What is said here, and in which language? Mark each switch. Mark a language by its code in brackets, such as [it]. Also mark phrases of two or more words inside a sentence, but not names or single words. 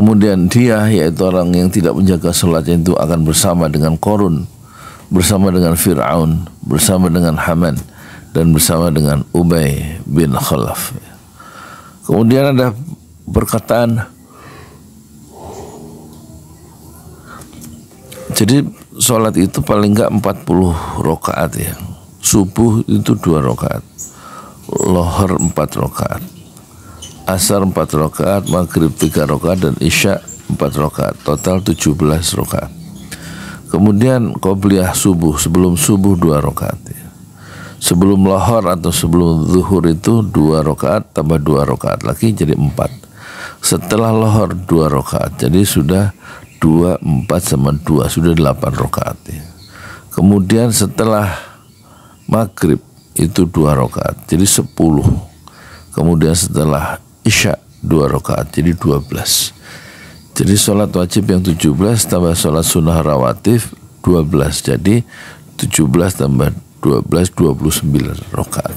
[id] Kemudian dia, yaitu orang yang tidak menjaga sholatnya itu, akan bersama dengan Qarun, bersama dengan Fir'aun, bersama dengan Haman, dan bersama dengan Ubay bin Khalaf. Kemudian ada perkataan, jadi sholat itu paling enggak 40 rakaat ya. Subuh itu 2 rakaat, lohor 4 rakaat, asar 4 rakaat, maghrib 3 rakaat, dan isya 4 rakaat, total 17 rakaat. Kemudian qobliyah subuh, sebelum subuh 2 rakaat ya. Sebelum lohor atau sebelum zuhur itu 2 rakaat tambah 2 rakaat lagi jadi 4. Setelah lohor 2 rakaat, jadi sudah 2, 4 sama 2, sudah 8 rakaat ya. Kemudian setelah maghrib itu 2 rakaat, jadi 10. Kemudian setelah isya 2 rakaat, jadi 12. Jadi sholat wajib yang 17 tambah sholat sunnah rawatib 12, jadi 17 tambah 12, 29 rakaat.